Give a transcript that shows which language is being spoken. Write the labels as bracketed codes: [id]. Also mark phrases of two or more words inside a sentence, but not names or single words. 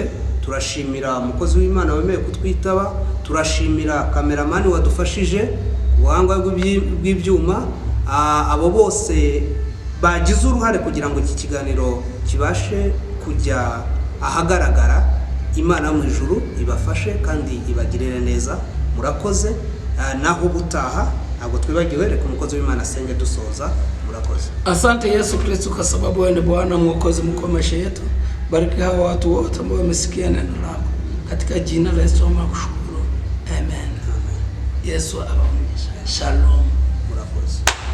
[rw] Turashimira umukozi w'Imana wemeye kutwitaba, turashimira kameramani wadufashije ubuhanga bw'ibyuma, abo bose bagize uruhare kugira ngo iki kiganiro kibashe kujya ahagaragara. Imana mu ijuru ibafashe kandi ibagirire neza. Murakoze. Naho ubutaha ntabwo twibagiwe, reka umukozi w'Imana asenge dusoza. Murakoze. [sw] Asante Yesu Kristo kwa sababu wewe ni Bwana Mwokozi mkuu maisha yetu. Bariki hawa watu wote ambao wamesikia neno lako, katika jina la Yesu tunakushukuru. Amen. Yesu awabariki. Shalom. [rw] Murakoze.